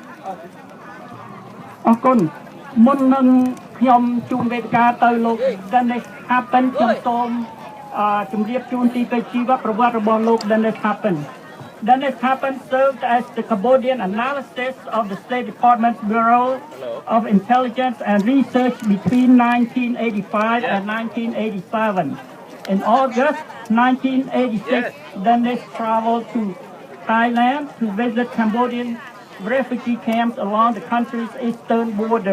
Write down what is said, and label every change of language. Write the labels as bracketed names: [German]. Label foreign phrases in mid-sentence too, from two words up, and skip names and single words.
[Khmer] អរគុណមុននឹងខ្ញុំជូនវេទិកាទៅលោក Dennis Halpin ខ្ញុំសូមជម្រាបជូនទីទៅជីវប្រវត្តិរបស់លោក Dennis Halpin. [English] Dennis Halpin served as the Cambodian analysis of the State Department's Bureau of Intelligence and Research between 1985 and 1987. In August 1986, Dennis traveled to Thailand to visit Cambodian refugee camps along the country's eastern border.